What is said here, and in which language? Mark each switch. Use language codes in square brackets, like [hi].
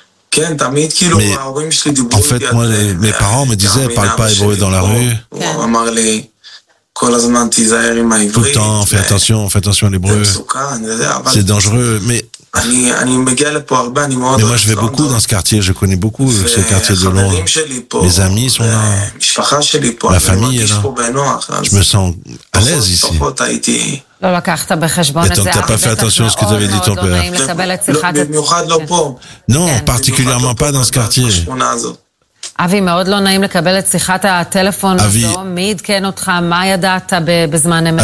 [he] כן, תמיד כאילו ההורים שלי דיברו [fr] en fait, moi, mes parents me disaient parle pas hébreu dans la rue [he] הוא אמר לי כל הזמן תיזהר עם העברית [fr] tout le temps, fais attention à l'hébreu c'est dangereux, mais mais moi je vais beaucoup dans ce quartier, je connais beaucoup ce quartier de Londres. Mes amis sont là, ma famille est là, je me sens à l'aise ici. Et donc t'as pas fait attention à ce que t'avais dit ton père. Non, particulièrement pas dans ce quartier. [he] אבי, מאוד לא נעים לקבל את שיחת הטלפון הזו, מי עדכן אותך, מה ידעת בזמן אמת?